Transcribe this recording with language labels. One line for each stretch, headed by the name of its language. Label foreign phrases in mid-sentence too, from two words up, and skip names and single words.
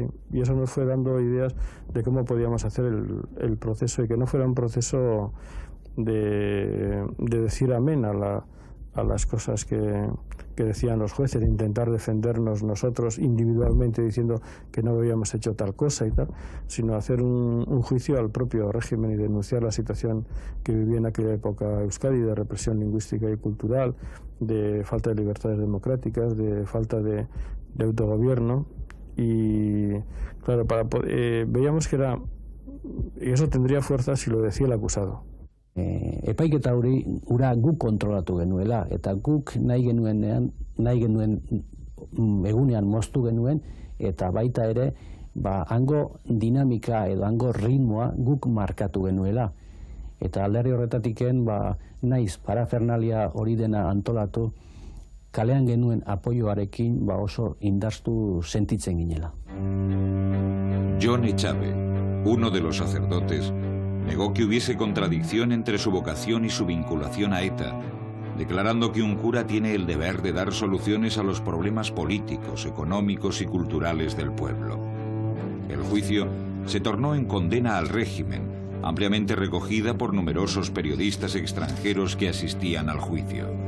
Spanish: Y eso nos fue dando ideas de cómo podíamos hacer el proceso y que no fuera un proceso de decir amén a las cosas que que decían los jueces, de intentar defendernos nosotros individualmente diciendo que no habíamos hecho tal cosa y tal, sino hacer un juicio al propio régimen y denunciar la situación que vivía en aquella época Euskadi, de represión lingüística y cultural, de falta de libertades democráticas, de falta de autogobierno. Y claro, veíamos que era, y eso tendría fuerza si lo decía el acusado.
Basque: Epaiketa hori ura guk kontrolatu genuela, eta guk nahi genuen egunean moztu genuen, eta baita ere hango dinamika edo hango ritmoa guk markatu genuela. Eta alderdi horretatiken naiz parafernalia hori dena antolatu, kalean genuen apoioarekin oso indartu sentitzen ginela.
Spanish: John Echave, uno de los sacerdotes, negó que hubiese contradicción entre su vocación y su vinculación a ETA, declarando que un cura tiene el deber de dar soluciones a los problemas políticos, económicos y culturales del pueblo. El juicio se tornó en condena al régimen, ampliamente recogida por numerosos periodistas extranjeros que asistían al juicio.